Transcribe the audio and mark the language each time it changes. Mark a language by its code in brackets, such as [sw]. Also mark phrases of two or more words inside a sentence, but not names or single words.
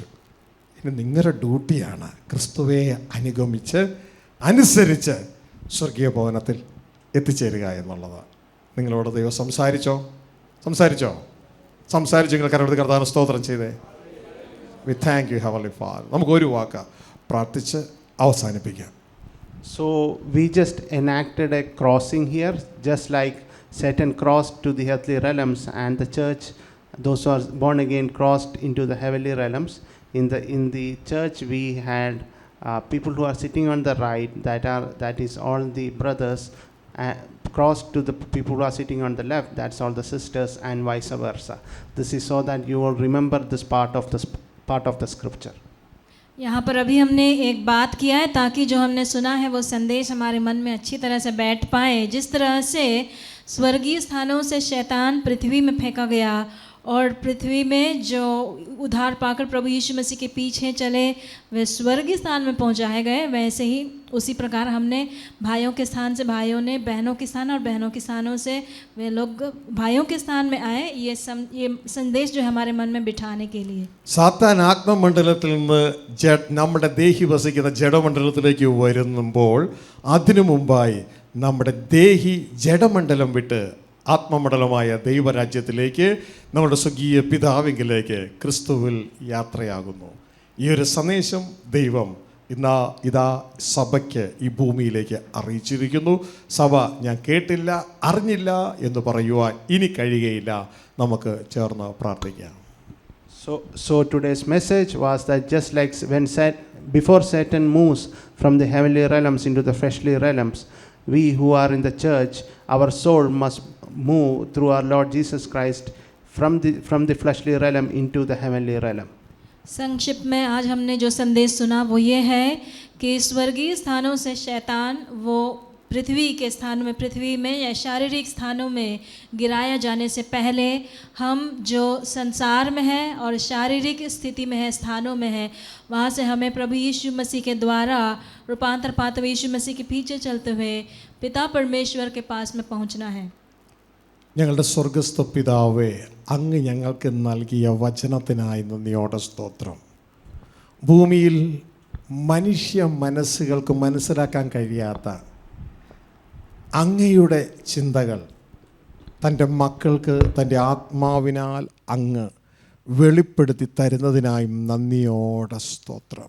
[ml] ഇനി നിങ്ങളുടെ ഡ്യൂട്ടിയാണ് ക്രിസ്തുവെ അനുഗമിച്ച് അനുസരിച്ച് സ്വർഗീയ ഭവനത്തിൽ എത്തിച്ചേരുക എന്നുള്ളത്. നിങ്ങളോട് ദൈവം സംസാരിച്ചോ? നിങ്ങൾ കരടുത്ത് കർത്താവിന് സ്തോത്രം ചെയ്തേ. [en] We thank you heavenly Father. [ml] നമുക്ക് ഒരു വാക്ക് പ്രാർത്ഥിച്ച് അവസാനിപ്പിക്കാം. [en] So we just enacted a crossing here, just like Satan crossed to the earthly realms, and the church, those who are born again, crossed into the heavenly realms. In the church we had people who are sitting on the right, that is all the brothers, crossed to the people who are sitting on the left, that's all the sisters, and vice versa. This is so that you will remember this part of the scripture. [hi] यहाँ पर अभी हमने एक बात किया है ताकि जो हमने सुना है वो संदेश हमारे मन में अच्छी तरह से बैठ पाए. जिस तरह से स्वर्गीय स्थानों से शैतान पृथ्वी में फेंका गया और पृथ्वी में जो उद्धार पाकर प्रभु यीशु मसीह के पीछे चले वे स्वर्गीय स्थान में पहुंचाए गए, वैसे ही उसी प्रकार हमने भाइयों के स्थान से भाइयों ने बहनों के स्थान और बहनों के स्थानों से वे लोग भाइयों के स्थान में आए. ये संदेश जो है हमारे मन में बिठाने के लिए. [ml] സാത്താൻ ആത്മമണ്ഡലത്തിൽ നിന്ന് നമ്മുടെ ദേഹി വസിക്കുന്ന ജഡമണ്ഡലത്തിലേക്ക് വരുമ്പോൾ അതിനു മുമ്പായി നമ്മുടെ ദേഹി ജഡമണ്ഡലം വിട്ട് ആത്മമണ്ഡലമായ ദൈവരാജ്യത്തിലേക്ക്, നമ്മുടെ സ്വർഗീയ പിതാവിങ്കിലേക്ക് ക്രിസ്തുവിൽ യാത്രയാകുന്നു. ഈ ഒരു സന്ദേശം ദൈവം ഇതാ സഭയ്ക്ക് ഈ ഭൂമിയിലേക്ക് അറിയിച്ചിരിക്കുന്നു. സഭ ഞാൻ കേട്ടില്ല അറിഞ്ഞില്ല എന്ന് പറയുവാൻ ഇനി കഴിയുകയില്ല. നമുക്ക് ചേർന്ന് പ്രാർത്ഥിക്കാം. [en] So today's message was that just like before Satan moves from the heavenly realms into the fleshly realms, we who are in the church, our soul must move through our Lord Jesus Christ from the fleshly realm into the heavenly realm. [hi] संक्षिप्त में आज हमने जो संदेश सुना वो ये है कि स्वर्गीय स्थानों से शैतान वो पृथ्वी के स्थानों में, पृथ्वी में या शारीरिक स्थानों में गिराया जाने से पहले हम जो संसार में है और शारीरिक स्थिति में है, स्थानों में है, वहाँ से हमें प्रभु यीशु मसीह के द्वारा रूपांतर पाते हुए यीशु मसीह के पीछे चलते हुए पिता परमेश्वर के पास में पहुँचना है. [ml] ഞങ്ങളുടെ സ്വർഗസ്ഥ പിതാവേ, അങ്ങ് ഞങ്ങൾക്ക് നൽകിയ വചനത്തിനായി നന്ദിയോടെ സ്തോത്രം. ഭൂമിയിൽ മനുഷ്യ മനസ്സുകൾക്ക് മനസ്സിലാക്കാൻ കഴിയാത്ത അങ്ങയുടെ ചിന്തകൾ തൻ്റെ മക്കൾക്ക് തൻ്റെ ആത്മാവിനാൽ അങ്ങ് വെളിപ്പെടുത്തി തരുന്നതിനായും നന്ദിയോടെ സ്തോത്രം.